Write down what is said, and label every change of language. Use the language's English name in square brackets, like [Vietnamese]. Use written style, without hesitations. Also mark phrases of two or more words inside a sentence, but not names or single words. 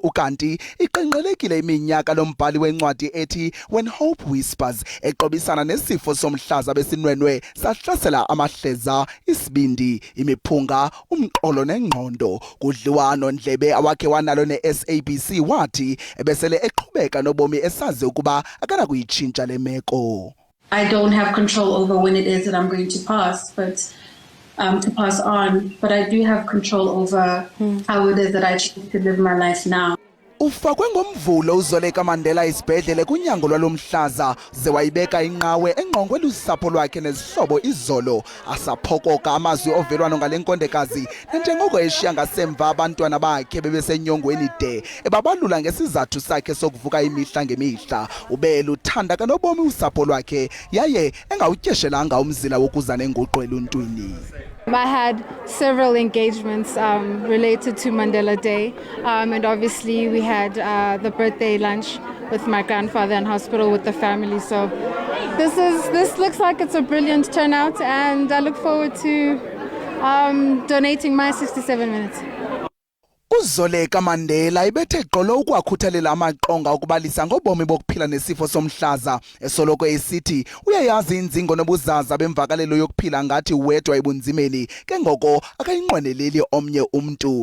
[Xhosa] Ukanti iqenqelekile iminyaka lombhali wencwadi ethi When Hope Whispers, eqobisana nesifo somhlaza besinwenwe sahlasela amahleza, isibindi, imiphunga, umqolo nengqondo. Kudliwano ndlebe awakhe wanalo ne-SABC wathi ebesele eqhubeka nobomi esazi ukuba akana kuyitshintsha le meko. [English] I don't have control over when it is that I'm going to pass, but to pass on, but I do have control over how it is that I choose to live my life now. [Xhosa] Ufakwe ngomvulo uZoleka Mandela isibhedlele kunyango lwalomhlaza, ze wayibeka inqawe engqongweni usapho lwakhe nezihlobo izolo. Asaphokoka amazwi ovelwano ngalenkondekazi njengoko eshiya ngasemva abantwana bakhe bebesenyongweni de ebabalula ngesizathu sakhe sokuvuka imihla ngemihla. Ube luthanda kanobomi usapho lwakhe yaye engawutyeshelanga umzila wokuza nenguqu eluntwini. [English] I had several engagements related to Mandela Day, and obviously we had the birthday lunch with my grandfather in hospital with the family. So this looks like it's a brilliant turnout, and I look forward to donating my 67 minutes. [Xhosa] uZoleka Mandela ibethe gqolo ukwakhuthalela amaqonga okubalisa ngobomi bokuphila nesifo somhlaza, esoloko esithi uyayazi inzingo nobuzaza bemvakalelo yokuphila ngathi wedwa ebunzimeni, ke ngoko akayinqweneleli omnye umntu.